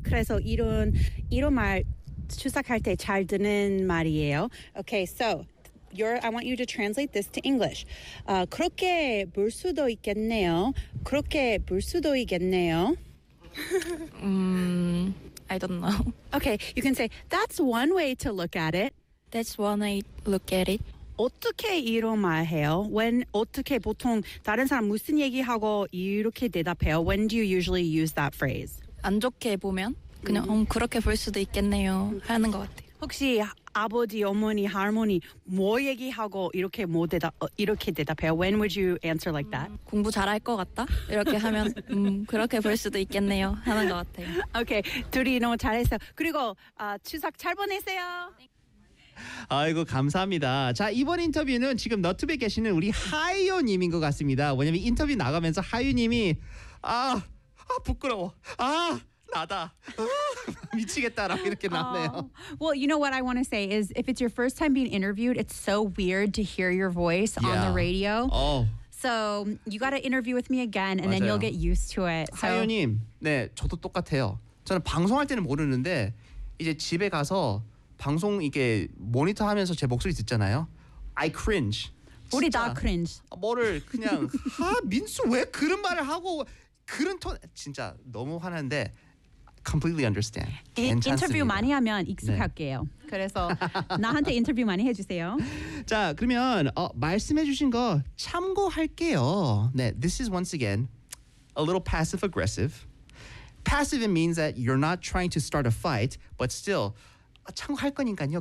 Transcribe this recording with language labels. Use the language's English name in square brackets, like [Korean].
[Korean] 그래서 이런 말 추석할 때 잘 듣는 말이에요. 오케이. [English] Okay, so, I want you to translate this to English. [Korean] 그렇게 볼 수도 있겠네요. 그렇게 볼 수도 있겠네요. [English] I don't know. Okay, you can say that's one way to look at it. That's one way to look at it. [Korean] 어떻게 이런 말 해요? When 어떻게 보통 다른 사람 무슨 얘기하고 이렇게 대답해요? [English] When do you usually use that phrase? [Korean] 안 좋게 보면 그냥 그렇게 볼 수도 있겠네요 하는 것 같아요. 혹시 아버지, 어머니, 할머니 뭐 얘기하고 이렇게 뭐 이렇게 대답해요? [English] When would you answer like that? [Korean] 공부 잘할 것 같다? 이렇게 하면 그렇게 볼 수도 있겠네요 하는 것 같아요. 오케이, okay, 둘이 너무 잘했어요. 그리고 추석 잘 보내세요. 아이고 감사합니다. 자, 이번 인터뷰는 지금 너튜브에 계시는 우리 하이요 님인 것 같습니다. 왜냐면 인터뷰 나가면서 하이요 님이 아 부끄러워. 아 나다. 아, 미치겠다라고 이렇게 났네요. [English] Well, you know what I want to say is if it's your first time being interviewed, it's so weird to hear your voice on the radio. So you got to interview with me again and Then you'll get used to it. [Korean] 하이요 님. 네, 저도 똑같아요. 저는 방송할 때는 모르는데 이제 집에 가서 방송 이게 모니터 하면서 제 목소리 듣잖아요. [English] I cringe. [Korean] 우리 다 cringe. 뭐를 그냥 민수 왜 그런 말을 하고 그런 톤 진짜 너무 화난데 [English] completely understand. [Korean] 인터뷰 많이 하면 익숙할게요. 네. 그래서 나한테 인터뷰 많이 해주세요. 자 그러면 말씀해주신 거 참고할게요. [English] 네, this is once again a little passive aggressive. Passive means that you're not trying to start a fight, but still [Korean] 참고할 거니까요.